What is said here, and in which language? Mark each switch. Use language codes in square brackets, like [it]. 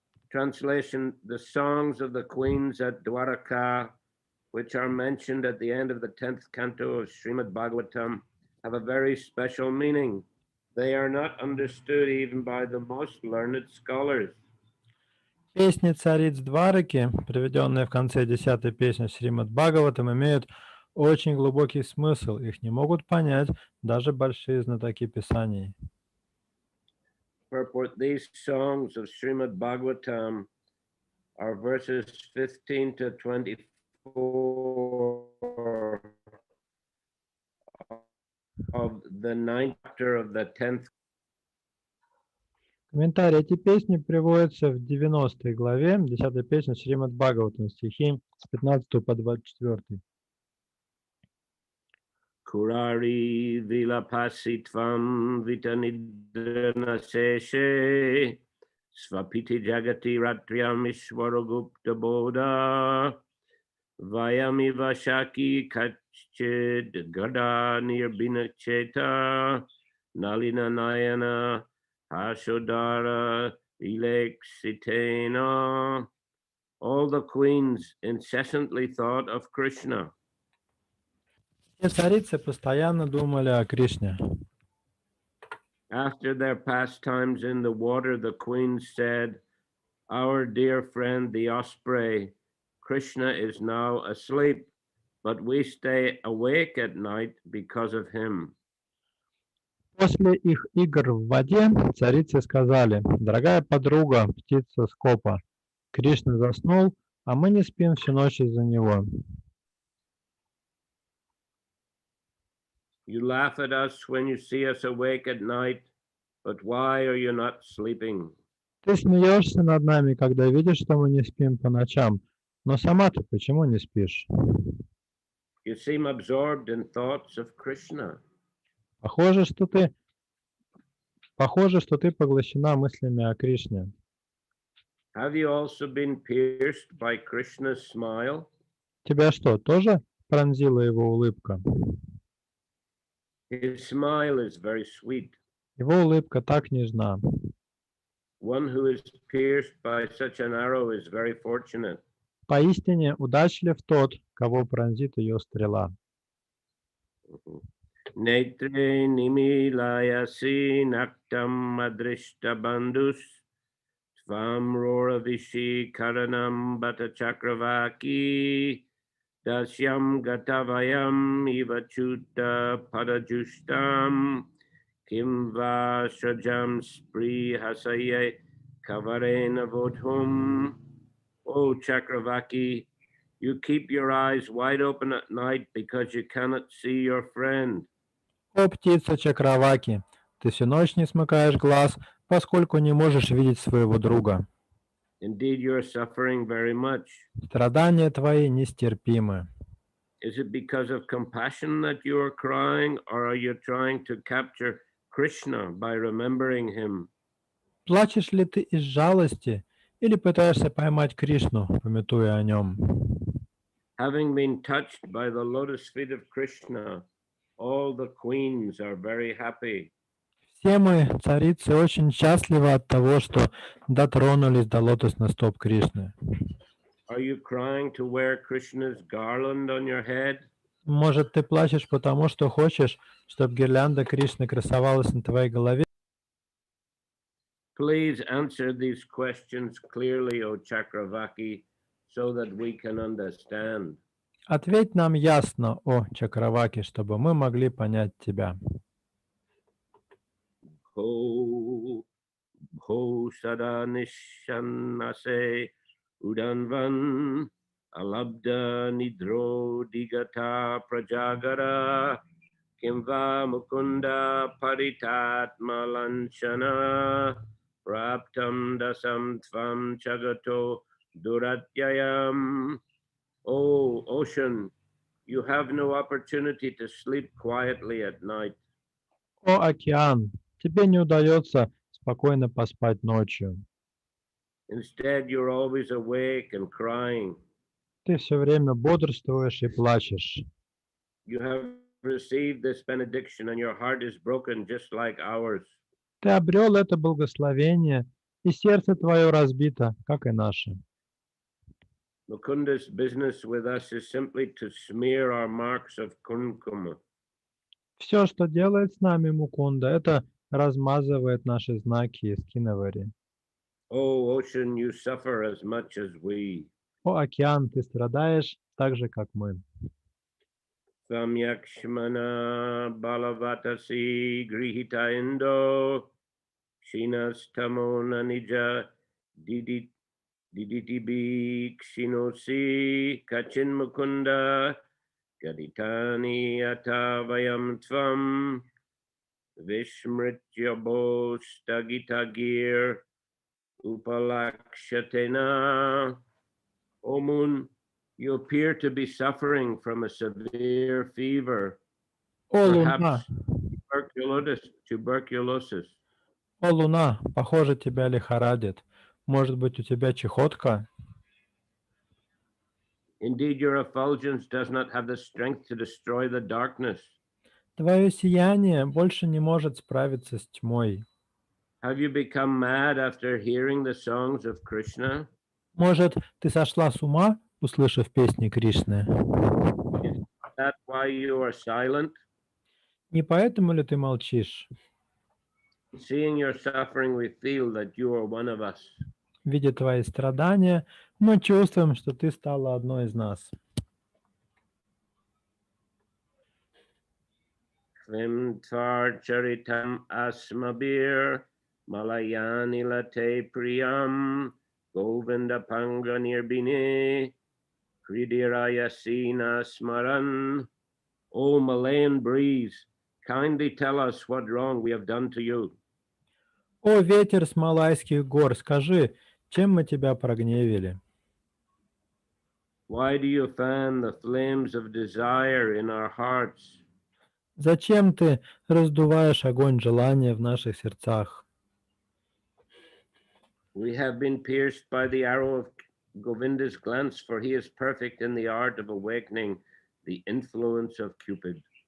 [en] Translation: the songs of the queens at Dwaraka, which are mentioned at the end of the 10th canto of Srimad Bhagavatam, have a very special meaning. They are not understood even by the most learned scholars. [ru] Песни цариц Двараки, приведенные в конце 10-й песни Шримад Бхагаватам, имеют очень глубокий смысл. Их не могут понять даже большие знатоки Писаний. [en] Purport: these songs of Srimad Bhagavatam are verses 15 to 24 of the 9th chapter of the 10th. [ru] Комментарий. Эти песни приводятся в 90 главе 10-й песни Шримад Бхагаватам, стихи с 15 по 24. [sa] Kurari vilapasitvam vitanidrana seshe svapiti jagati ratriam ishwaragupta bodha vayamiva shaki kachid gada nirbina cheta nalina nayana hashodara ilexitena. [en] All the queens incessantly thought of Krishna. [ru] Все царицы постоянно думали о Кришне. [en] After their pastimes in the water, the queens said, "Our dear friend the osprey, Krishna is now asleep, but we stay awake at night because of him." [ru] После их игр в воде царицы сказали: «Дорогая подруга, птица Скопа, Кришна заснул, а мы не спим всю ночь из-за него». [en] You laugh at us when you see us awake at night, but why are you not sleeping? [ru] Ты смеешься над нами, когда видишь, что мы не спим по ночам, но сама-то почему не спишь? [en] You seem absorbed in thoughts of Krishna. [ru] Похоже, что ты поглощена мыслями о Кришне. [en] Have you also been pierced by Krishna's smile? [ru] Тебя что, тоже пронзила его улыбка? [en] His smile is very sweet. [ru] Его улыбка так нежна. [en] One who is pierced by such an arrow is very fortunate. [ru] Поистине удачлив тот, кого пронзит ее стрела. [sa] Netre nimilayasi naktam adrishta bandus Svam roravishi karanam bata chakravaki Dasyam gatavayam ivachuta padajustam Kim va shajam spri hasaye kavarena vodhum. [en] O Chakravaki, you keep your eyes wide open at night because you cannot see your friend. [ru] О, птица Чакраваки, ты всю ночь не смыкаешь глаз, поскольку не можешь видеть своего друга. [en] Indeed, you are suffering very much. [ru] Страдания твои нестерпимы. [en] Is it because of compassion that you are crying, or are you trying to capture Krishna by remembering him? [ru] Плачешь ли ты из жалости или пытаешься поймать Кришну, памятуя о нем? [en] Having been touched by the lotus feet of Krishna, all the queens are very happy. [ru] Все мы, царицы, очень счастливы от того, что дотронулись до лотосных стоп Кришны. [en] Are you crying to wear Krishna's garland on your head? [ru] Может, ты плачешь потому, что хочешь, чтобы гирлянда Кришны красовалась на твоей голове? [en] Please answer these questions clearly, O Chakravaki, so that we can understand. [ru] Ответь нам ясно, о Чакраваки, чтобы мы могли понять тебя. [sa] Ho, ho sada nishanase udanvan alabda nidro digata prajagara kimva mukunda paritat malanchana praptam dasam tvam chagato duratyayam. [en] O ocean, you have no opportunity to sleep quietly at night. [ru] О океан, тебе не удается спокойно поспать ночью. [en] Instead, you're always awake and crying. [ru] Ты все время бодрствуешь и плачешь. [en] You have received this benediction and your heart is broken just like ours. [ru] Ты обрел это благословение, и сердце твое разбито, как и наше. [en] Mukunda's business with us is simply to smear our marks of kumkuma. [ru] Все, что делает с нами Мукунда, это размазывает наши знаки из киновари. [en] Oh, ocean, you suffer as much as we. [ru] О океан, ты страдаешь так же, как мы. [sa] Samyakshmana balavatasi grihita indo shinastamo nanija diditibi kshinosi kachin mukunda gaditani atavayam tvam vishmrityabo stagitagir upalakshatena. [en] O moon, you appear to be suffering from a severe fever, [ru] О луна, [en] perhaps tuberculosis. [ru] о луна, похоже, тебя лихорадит. Может быть, у тебя чехотка? [en] Indeed, your effulgence does not have the strength to destroy the darkness. [ru] Твое сияние больше не может справиться с тьмой. [en] Have you become mad after hearing the songs of Krishna? [ru] Может, ты сошла с ума, услышав песни Кришны? [en] Is that why you are silent? [ru] Не поэтому ли ты молчишь? [en] Seeing your suffering, we feel that you are one of us. [ru] Видя твои страдания, мы чувствуем, что ты стала одной из нас. [sa] Kvim tvar charitam asmabir malayani late priyam govinda panga nirbine kridirayasina smaran. [en] O Malayan breeze, kindly tell us what wrong we have done to you. [ru] О, ветер с Малайских гор, скажи, чем мы тебя прогневили? [en] Why do you fan the flames of desire in our hearts? [ru] Зачем ты раздуваешь огонь желания в наших сердцах? [en] We have been pierced by the arrow of Govinda's glance, for he is perfect in the art of awakening the influence of Cupid.